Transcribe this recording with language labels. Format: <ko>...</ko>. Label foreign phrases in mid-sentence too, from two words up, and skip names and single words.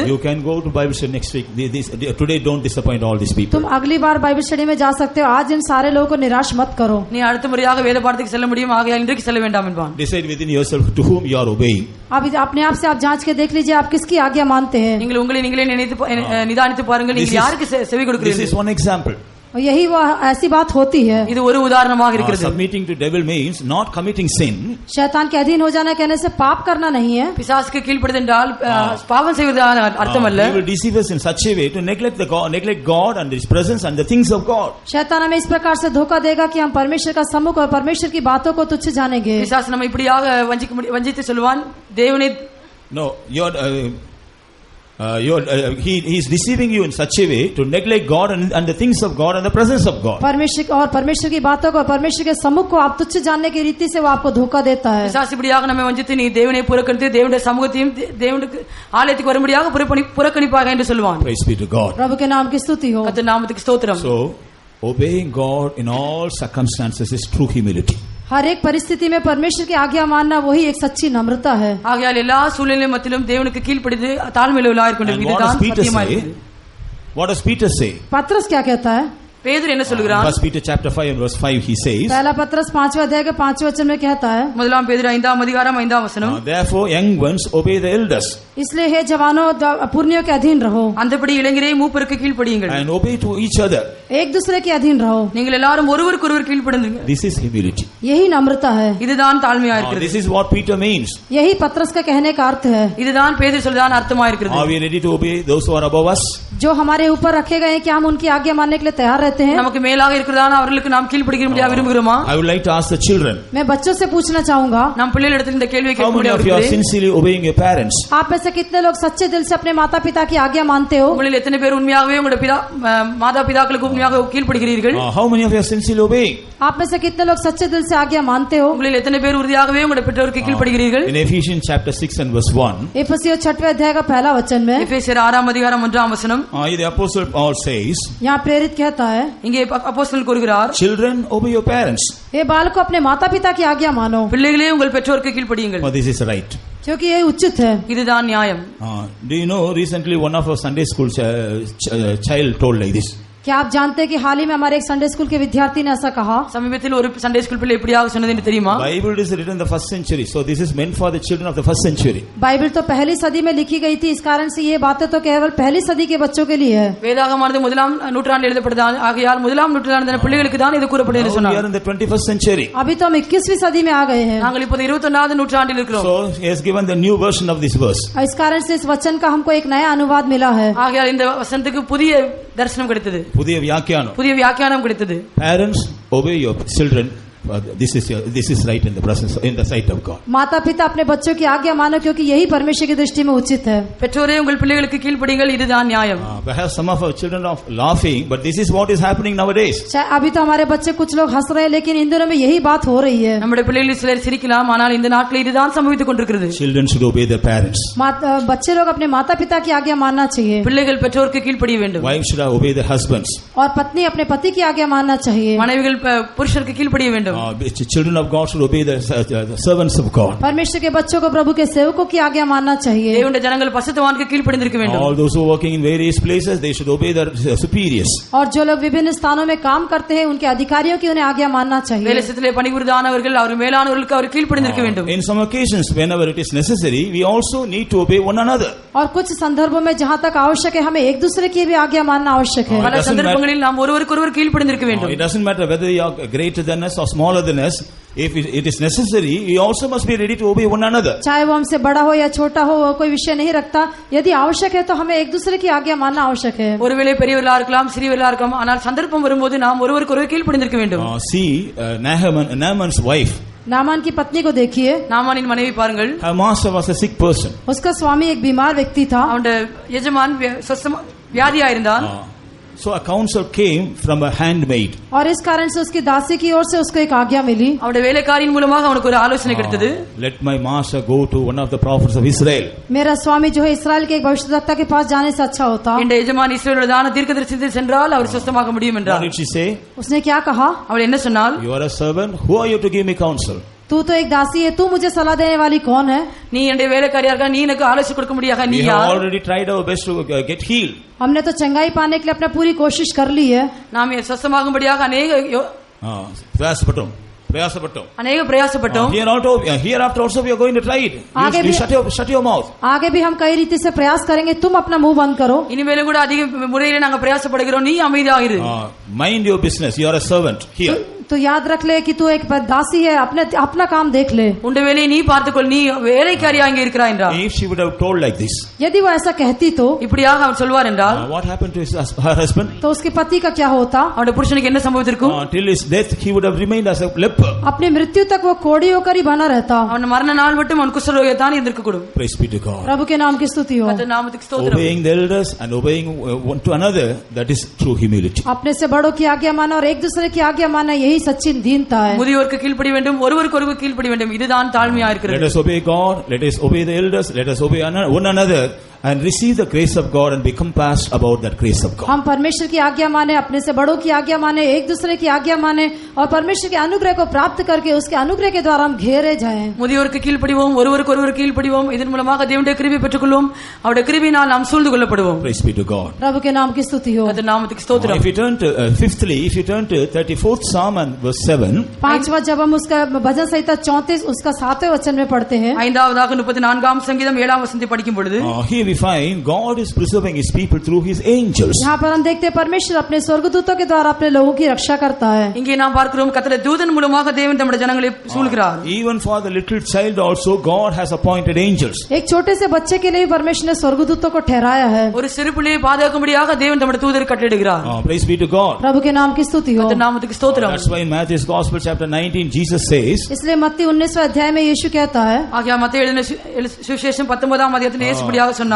<en>You can go to Bible study next week. Today don't disappoint all these people.</en> <hi>तुम अगली बार</hi> <en>Bible study</en> <hi>में जा सकते हो, आज इन सारे लोगों को निराश मत करो।</hi> <ta>நீ அடுத்த முறையாக வேத பாடத்துக்கு செல்ல முடியும், ஆகையால் இன்றைக்கு செல்ல வேண்டாம் என்பான்.</ta> <en>Decide within yourself to whom you are obeying.</en> <hi>अब अपने आप से आप जांच के देख लीजिए आप किसकी आज्ञा मानते हैं।</hi> <ta>நீங்கள் உங்களை நீங்களே நிதானித்து பாருங்கள், நீங்கள் யாருக்கு செவி</ta> <en>This is</en> <ta>கொடுக்கிறீர்கள்.</ta> <en>one example.</en> <hi>और यही वो ऐसी बात होती है।</hi> <ta>இது ஒரு உதாரணமாக இருக்கிறது.</ta> <en>Submitting to devil means not committing sin.</en> <hi>शैतान के अधीन हो जाना कहने से पाप करना नहीं है।</hi> <ta>பிசாசுக்கு கீழ்ப்படிதல் என்றால் பாவம் செய்வதான அர்த்தம் அல்ல.</ta> <en>He will deceive us in such a way to neglect God and His presence and the things of God.</en> <hi>शैतान हमें इस प्रकार से धोखा देगा कि हम परमेश्वर का सम्मुख और परमेश्वर की बातों को तुच्छ जानेंगे।</hi> <ta>பிசாசு நம்ம இப்படியாக வஞ்சித்து சொல்வான், தேவனே</ta> <en>No, he is deceiving you in such a way to neglect God and the things of God and the presence of God.</en> <hi>परमेश्वर की बातों को, परमेश्वर के सम्मुख को आप तुच्छ जानने की रीति से वो आपको धोखा देता है।</hi> <ta>பிசாசு இப்படியாக நம்மை வஞ்சித்து நீ தேவனை புறக்கணித்து தேவனுடைய சமூகத்தையும் தேவனுக்கு ஆலயத்துக்கு வரும்படியாக புறக்கணிப்பாக என்று சொல்வான்.</ta> <en>Praise be to God.</en> <hi>प्रभु के नाम की स्तुति हो।</hi> <ta>கர்த்தர் நாமத்துக்கு ஸ்தோத்திரம்.</ta> <en>So obeying God in all circumstances is true humility.</en> <hi>हर एक परिस्थिति में परमेश्वर की आज्ञा मानना वही एक सच्ची नम्रता है।</hi> <ta>ஆகையால் எல்லா சூழ்நிலை மத்தியிலும் தேவனுக்கு கீழ்ப்படிந்து தாழ்மையுள்ளவர்களாக இருக்க வேண்டும். இதுதான் சத்தியமாக இருக்கிறது.</ta> <en>What does Peter say?</en> <hi>पत्रस क्या कहता है?</hi> <ta>பேதுரு என்ன சொல்கிறான்?</ta> <en>1 Peter chapter 5 and verse 5 he says,</en> <hi>पहला पत्रस 5वें अध्याय के 5वें वचन में कहता है,</hi> <ta>முதலாம் பேதுரு 5ஆம் அதிகாரம் 5ஆம் வசனம்,</ta> <en>therefore young ones obey the elders.</en> <hi>इसलिए हे जवानों पुरनियों के अधीन रहो,</hi> <ta>அந்தபடி இளைஞரே மூப்பருக்கு கீழ்ப்படியுங்கள்,</ta> <en>and obey to each other.</en> <hi>एक दूसरे के अधीन रहो,</hi> <ta>நீங்கள் எல்லாரும் ஒருவருக்கொருவர் கீழ்ப்படியுங்கள்.</ta> <en>This is humility.</en> <hi>यही नम्रता है।</hi> <ta>இதுதான் தாழ்மையா இருக்கிறது.</ta> <en>This is what Peter means.</en> <hi>यही पत्रस का कहने का अर्थ है।</hi> <ta>இதுதான் பேதுரு சொல்றான் அர்த்தமா இருக்கிறது.</ta> <en>Are we ready to obey those who are above us?</en> <hi>जो हमारे ऊपर रखे गए हैं, क्या हम उनकी आज्ञा मानने के लिए तैयार रहते हैं?</hi> <ta>நமக்கு மேலாக இருக்கிறதான அவர்களுக்கு நாம் கீழ்ப்படிக்க விரும்புகிறோமா?</ta> <en>I would like to ask the children.</en> <hi>मैं बच्चों से पूछना चाहूंगा,</hi> <ta>நாம் பிள்ளைகளிடத்தில் இந்த கேள்வியை</ta> <en>How many of you are sincerely obeying your parents?</en> <hi>आप में से कितने लोग सच्चे दिल से अपने माता पिता की आज्ञा मानते हो?</hi> <ta>உங்களில் எத்தனை பேர் உண்மையாகவே உங்களுடைய மாதா பிதாக்களுக்கு உண்மையாக கீழ்ப்படிகிறீர்கள்?</ta> <en>How many of you are sincerely obeying?</en> <hi>आप में से कितने लोग सच्चे दिल से आज्ञा मानते हो?</hi> <ta>உங்களில் எத்தனை பேர் உறுதியாகவே உங்களுடைய பெற்றோருக்கு கீழ்ப்படிகிறீர்கள்?</ta> <en>In Ephesians chapter 6 and verse 1,</en> <hi>इफिसियों 6वें अध्याय का पहला वचन में,</hi> <ta>எபேசியர் 6ஆம் அதிகாரம் 1ஆம் வசனம்,</ta> <en>the apostle Paul says,</en> <hi>यहाँ प्रेरित कहता है,</hi> <ta>இங்கே அப்போஸ்தலன் கூறுகிறார்,</ta> <en>children obey your parents.</en> <hi>हे बालकों अपने माता पिता की आज्ञा मानो,</hi> <ta>பிள்ளைகளே உங்கள் பெற்றோருக்கு கீழ்ப்படியுங்கள்.</ta> <en>This is right.</en> <hi>क्योंकि ये उचित है।</hi> <ta>இதுதான் நியாயம்.</ta> <en>Do you know recently one of our Sunday school child told like this?</en> <hi>क्या आप जानते हैं कि हाल ही में हमारे एक</hi> <en>Sunday school</en> <hi>के विद्यार्थी ने ऐसा कहा?</hi> <ta>சமீபத்தில் ஒரு</ta> <en>Sunday school</en> <ta>பிள்ளை எப்படியாக சொன்னது என்று தெரியுமா?</ta> <en>Bible is written in the first century, so this is meant for the children of the first century.</en> <hi>बाइबल तो पहली सदी में लिखी गई थी, इस कारण से ये बातें तो केवल पहली सदी के बच्चों के लिए है।</hi> <ta>வேதாகமானது முதலாம் நூற்றாண்டில் எழுதப்பட்டது, ஆகையால் முதலாம் நூற்றாண்டின் பிள்ளைகளுக்கு தான் இது கூறப்பட்டது என்று சொன்னார்.</ta> <en>We are in the 21st century.</en> <hi>अभी तो हम 21वीं सदी में आ गए हैं।</hi> <ta>நாங்கள் இப்போது 21வது நூற்றாண்டில் இருக்கிறோம்.</ta> <en>So he has given the new version of this verse.</en> <hi>इस कारण से इस वचन का हमको एक नया अनुवाद मिला है।</hi> <ta>ஆகையால் இந்த வசனத்துக்கு புதிய தரிசனம் கிடைத்தது, புதிய வியாக்கியானம், புதிய வியாக்கியானம் கிடைத்தது.</ta> <en>Parents, obey your children. This is right in the presence, in the sight of God.</en> <hi>माता पिता अपने बच्चों की आज्ञा मानो, क्योंकि यही परमेश्वर की दृष्टि में उचित है।</hi> <ta>பெற்றோரே உங்கள் பிள்ளைகளுக்கு கீழ்ப்படியுங்கள், இதுதான் நியாயம்.</ta> <en>Perhaps some of our children are laughing, but this is what is happening nowadays.</en> <hi>अभी तो हमारे बच्चे कुछ लोग हंस रहे हैं, लेकिन इन दिनों में यही बात हो रही है।</hi> <ta>நம்முடைய பிள்ளைகளில் சிலர் சிரிக்கலாம், ஆனால் இந்த நாட்களில் இதுதான் சம்பவித்துக் கொண்டிருக்கிறது.</ta> <en>Children should obey their parents.</en> <hi>बच्चे लोग अपने माता पिता की आज्ञा मानना चाहिए।</hi> <ta>பிள்ளைகள் பெற்றோருக்கு கீழ்ப்படிய வேண்டும்.</ta> <en>Wives should obey their husbands.</en> <hi>और पत्नी अपने पति की आज्ञा मानना चाहिए।</hi> <ta>மனைவிகள் புருஷருக்கு கீழ்ப்படிய வேண்டும்.</ta> <en>Children of God should obey the servants of God.</en> <hi>परमेश्वर के बच्चों को प्रभु के सेवकों की आज्ञा मानना चाहिए।</hi> <ta>தேவனுடைய ஜனங்கள் பரிசுத்தவான்களுக்கு கீழ்ப்படிந்திருக்க வேண்டும்.</ta> <en>All those who are working in various places, they should obey their superiors.</en> <hi>और जो लोग विभिन्न स्थानों में काम करते हैं, उनके अधिकारियों की उन्हें आज्ञा मानना चाहिए।</hi> <ta>வேலைஸ்தலத்திலே பணிபுரிதானவர்கள் அவர் மேலானவர்களுக்கு அவர் கீழ்ப்படிந்திருக்க வேண்டும்.</ta> <en>In some occasions, whenever it is necessary, we also need to obey one another.</en> <hi>और कुछ संदर्भों में जहाँ तक आवश्यक है, हमें एक दूसरे की भी आज्ञा मानना आवश्यक है।</hi> <ta>பல சந்தர்ப்பங்களில் நாம் ஒருவருக்கொருவர் கீழ்ப்படிந்திருக்க வேண்டும்.</ta> <en>It doesn't matter whether you are greater than us or smaller than us. If it is necessary, we also must be ready to obey one another.</en> <hi>चाहे वो हमसे बड़ा हो या छोटा हो, वो कोई विषय नहीं रखता। यदि आवश्यक है तो हमें एक दूसरे की आज्ञा मानना आवश्यक है।</hi> <ta>ஒருவேளை பெரியவர்களா இருக்கலாம், சிறியவர்களா இருக்கலாம், ஆனால் சந்தர்ப்பம் வரும்போது நாம் ஒருவருக்கொருவர் கீழ்ப்படிந்திருக்க வேண்டும்.</ta> <en>See Naaman's wife.</en> <hi>नामान की पत्नी को देखिए।</hi> <ta>நாமானின் மனைவி பாருங்கள்.</ta> <en>Her master was a sick person.</en> <hi>उसका स्वामी एक बीमार व्यक्ति था।</hi> <ta>அவனுடைய எஜமான் வியாதியா இருந்தான்.</ta> <en>So a counsel came from a handmaid.</en> <hi>और इस कारण से उसकी दासी की ओर से उसको एक आज्ञा मिली।</hi> <ta>அவனுடைய வேலைக்காரியின் மூலமாக அவனுக்கு ஒரு ஆலோசனை கிடைத்தது.</ta> <en>Let my master go to one of the prophets of Israel.</en> <hi>मेरा स्वामी जो है इस्राएल के एक भविष्यद्वक्ता के पास जाने से अच्छा होता।</hi> <ta>இந்த எஜமான் இஸ்ரவேலுடையதான தீர்க்கதரிசிக்கு சென்றால் அவர் சுத்தமாக முடியும் என்றார்.</ta> <en>What did she say?</en> <hi>उसने क्या कहा?</hi> <ta>அவள் என்ன சொன்னாள்?</ta> <en>You are a servant. Who are you to give me counsel?</en> <hi>तू तो एक दासी है, तू मुझे सलाह देने वाली कौन है?</hi> <ta>நீ என்னுடைய வேலைக்காரியா இருக்க, நீ எனக்கு ஆலோசனை கொடுக்க முடியாத நீ</ta> <en>We have</en> <ta>யார்?</ta> <en>already tried our best to get healed.</en> <hi>हमने तो चंगाई पाने के लिए अपना पूरी कोशिश कर ली है।</hi> <ta>நாம் சுத்தமாகும்படியாக अनेक பிரயாச பட்டோ. பிரயாசப்பட்டோம், अनेक பிரயாசப்பட்டோம்.</ta> <en>Hereafter also we are going to try it. You shut your mouth.</en> <hi>आगे भी हम कई रीति से प्रयास करेंगे, तुम अपना मुंह बंद करो.</hi> <ta>இனிமேலும் கூட அதிக முறையில நாங்க பிரயாசப்படுகிறோம், நீ அமைதியாக இரு.</ta> <en>Mind your business, you are a servant here.</en> <hi>तो याद रख ले कि तू एक दासी है, अपना काम देख ले.</hi> <ta>உன்னுடைய வேலையை நீ பார்த்துக்கொள், நீ வேலைக்காரியா இங்க இருக்கிறாய் என்றார்.</ta> <en>If she would have told like this,</en> <hi>यदि वो ऐसा कहती तो</hi> <ta>இப்படியாக அவர் சொல்வார் என்றால்,</ta> <en>what happened to her husband?</en> <hi>तो उसके पति का क्या होता?</hi> <ta>அவருடைய புருஷனுக்கு என்ன சம்பவித்திருக்கும்?</ta> <en>Till his death he would have remained as a leper.</en> <hi>अपनी मृत्यु तक वो कोढ़ी होकर ही बना रहता.</hi> <ta>அவன் மரண நாள் மட்டும் அவன் குஷ்டரோகிதான் இருந்திருக்கக்கூடும்.</ta> <en>Praise be to God.</en> <hi>प्रभु के नाम की स्तुति हो.</hi> <ta>கர்த்தர் நாமத்துக்கு ஸ்தோத்திரம்.</ta> <en>Obeying the elders and obeying one to another, that is true humility.</en> <hi>अपने से बड़ों की आज्ञा माना और एक दूसरे की आज्ञा माना, यही सच्ची दीनता है.</hi> <ta>முதியோருக்கு கீழ்ப்படி வேண்டும், ஒருவருக்கு ஒருவர் கீழ்ப்படி வேண்டும், இதுதான் தாழ்மையா இருக்கிறது.</ta> <en>Let us obey God, let us obey the elders, let us obey one another and receive the grace of God and be compassed about that grace of God.</en> <hi>हम परमेश्वर की आज्ञा माने, अपने से बड़ों की आज्ञा माने, एक दूसरे की आज्ञा माने और परमेश्वर के अनुग्रह को प्राप्त करके उसके अनुग्रह के द्वारा हम घेरे जाएं.</hi> <ta>முதியோருக்கு கீழ்ப்படிவோம், ஒருவருக்கு ஒருவர் கீழ்ப்படிவோம், இதன் மூலமாக தேவனுடைய கிருபை பெற்றுக்கொள்வோம், அவருடைய கிருபையினால் நாம் சூழ்ந்து கொள்ளப்படுவோம்.</ta> <en>Praise be to God.</en> <hi>प्रभु के नाम की स्तुति हो.</hi> <ta>கர்த்தர் நாமத்துக்கு ஸ்தோத்திரம்.</ta> <en>If you turn to fifthly, if you turn to 34th Psalm and verse 7,</en> <hi>पांचवा जब हम उसका भजन संहिता 34 उसका 7वें वचन में पढ़ते हैं,</hi> <ta>ஐந்தாவதாக 34ஆம் சங்கீதம் 7ஆம் வசனத்தை படிக்கும் பொழுது,</ta> <en>here we find God is preserving his people through his angels.</en> <hi>यहाँ पर हम देखते हैं परमेश्वर अपने स्वर्गदूतों के द्वारा अपने लोगों की रक्षा करता है.</hi> <ta>இங்கே நாம் பார்க்கிறோம் கர்த்தருடைய தூதன் மூலமாக தேவன் தம்முடைய ஜனங்களை சூழ்கிறார்.</ta> <en>Even for the little child also God has appointed angels.</en> <hi>एक छोटे से बच्चे के लिए परमेश्वर ने स्वर्गदूतों को ठहराया है.</hi> <ta>ஒரு சிறு பிள்ளையை பாதுகாக்கும்படியாக தேவன் தம்முடைய தூதரை கட்டளையிடுகிறார்.</ta> <en>Praise be to God.</en> <hi>प्रभु के नाम की स्तुति हो.</hi> <ta>கர்த்தர் நாமத்துக்கு ஸ்தோத்திரம்.</ta> <en>That's why in Matthew's Gospel chapter 19 Jesus says,</en> <hi>इसलिए मत्ती 19वें अध्याय में यीशु कहता है,</hi> <ta>ஆகிய மத்தேயு எழுதின சுவிசேஷம் 19ஆம் அதிகாரத்தில் இயேசு இப்படியாக சொன்னார்,</ta>